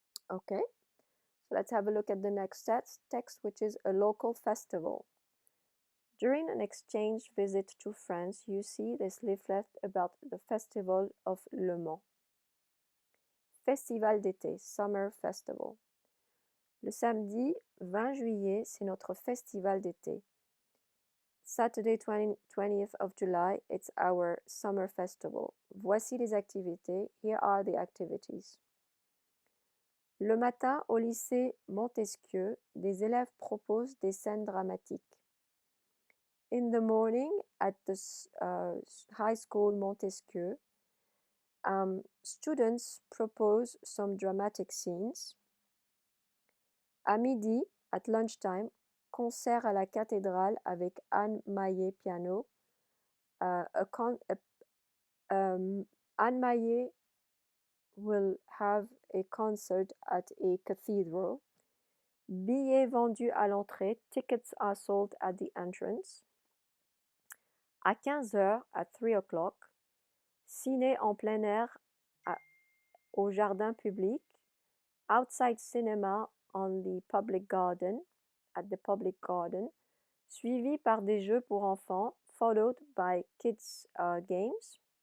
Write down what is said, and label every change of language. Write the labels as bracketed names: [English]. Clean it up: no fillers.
[English] Okay, so let's have a look at the next text, which is a local festival. During an exchange visit to France, you see this leaflet about the festival of Le Mans. [French] Festival d'été, [English] Summer Festival. [French] Le samedi 20 juillet, c'est notre festival d'été. [English] Saturday 20th of July, it's our summer festival. [French] Voici les activités. [English] Here are the activities. [French] Le matin, au lycée Montesquieu, des élèves proposent des scènes dramatiques. [English] In the morning, at the high school Montesquieu, students propose some dramatic scenes. [French] À midi, [English] at lunchtime, [French] concert à la cathédrale avec Anne Maillet piano. [English] Anne Maillet will have a concert at a cathedral. [French] Billets vendus à l'entrée. [English] Tickets are sold at the entrance. [French] À 15h, [English] at 3 o'clock, [French] ciné en plein air au jardin public. [English] outside cinema on the public garden, at the public garden, [French] suivi par des jeux pour enfants, [English] followed by kids games.